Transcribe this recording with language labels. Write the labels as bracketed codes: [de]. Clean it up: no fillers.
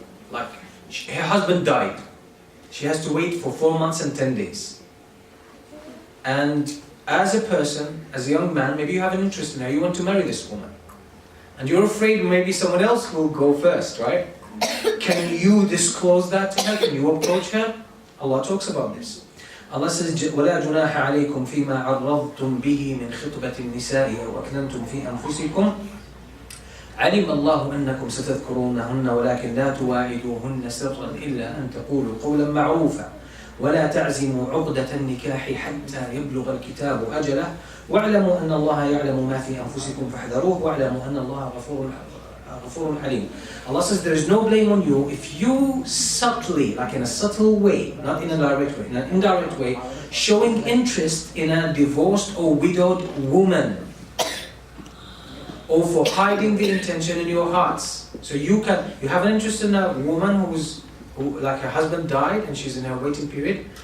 [en] Like, her husband died. She has to wait for 4 months and 10 days. And as a person, as a young man, maybe you have an interest in her, you want to marry this woman. And you're afraid maybe someone else will go first, right? Can you disclose that to her? Can you approach her? Allah talks about this. Allah says, [ar] وَلَا جُنَاحَ عَلَيْكُمْ فِي مَا عَرَّضْتُمْ بِهِ مِنْ خِطْبَةِ النِّسَاءِ أَوْ أَكْنَنْتُمْ فِي أَنفُسِكُمْ عَلِمَ اللَّهُ أَنَّكُمْ سَتَذْكُرُونَهُنَّ وَلَكِنْ لَا تُوَاعِدُوهُنَّ سِرًّا إِلَّا أَن تَقُولُوا قَوْلًا مَعْرُوفًا ولا تعزموا عقدة النكاح حتى يبلغ الكتاب أجله واعلموا أن الله يعلم ما في أنفسكم فاحذروه واعلموا أن الله غفور حليم. [en] Allah says there is no blame on you if you subtly, like in a subtle way, not in a direct way, in an indirect way, showing interest in a divorced or widowed woman, or for hiding the intention in your hearts. So you have an interest in a woman who like her husband died and she's in her waiting period.